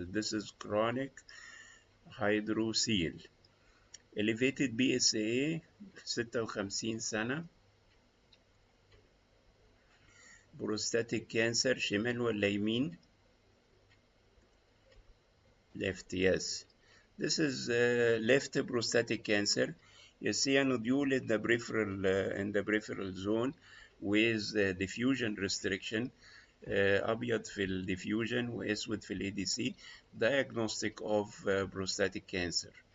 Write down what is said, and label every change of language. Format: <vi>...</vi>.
<en>This is chronic hydrocele. elevated BSA 56 سنة.</en> <ar>بروستاتيك كانسر شمال ولا يمين؟ left.</ar> <en>Yes, this is left prostatic cancer. You see a nodule in the peripheral zone with diffusion restriction.</en> <ar>أبيض في الديفيوجن وأسود في الADC.</ar> <en>diagnostic of prostatic cancer.</en>